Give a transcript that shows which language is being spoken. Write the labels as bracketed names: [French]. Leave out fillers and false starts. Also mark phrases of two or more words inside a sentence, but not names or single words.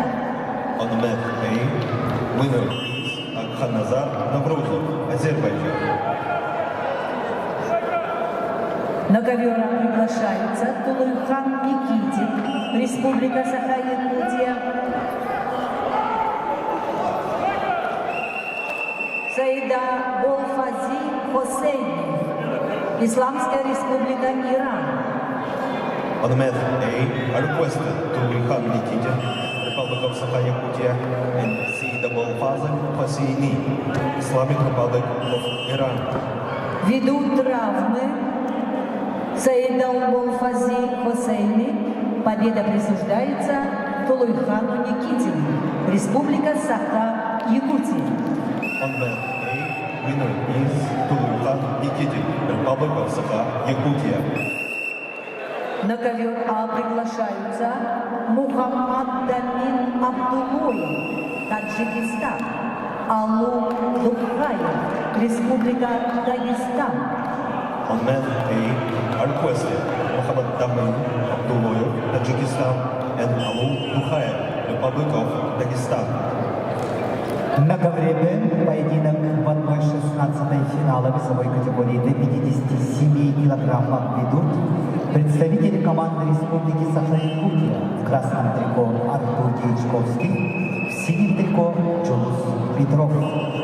[English] On mat A, winner is Akhanazar Navruzov, Azerbaijan. [Russian] На ковер А приглашаются Тулуйхан Никитин, Республика Саха-Якутия. Саида Болфази Хосейни, Исламская Республика Иран. [English] On mat A are requested Tulukhan Nikitin, Republic of Sakha-Yakutia, and Saida Bolfazil Hosseini, Islamic Republic of Iran. [Russian] Ввиду травмы Саида Болфази Хосейни победа присуждается Тулуйхану Никитину, Республика Саха-Якутия. [English] On mat A, winner is Tulukhan Nikitin, Republic of Sakha-Yakutia. [Russian] На ковер А приглашаются Мухаммад Дамин Абдулоев, Таджикистан, Алу Духаев, Республика Дагестан. [English] On mat A are requested Muhammad Damin Abdullayev, Tajikistan, and Alou Dukhaev, Republic of Dagestan. [Russian] На ковре Б поединок в 1/16 финала весовой категории до 57 килограммов ведут представители команды Республики Саха-Якутия. В красном трико Артур Дьячковский, в синем трико Джулус Петров.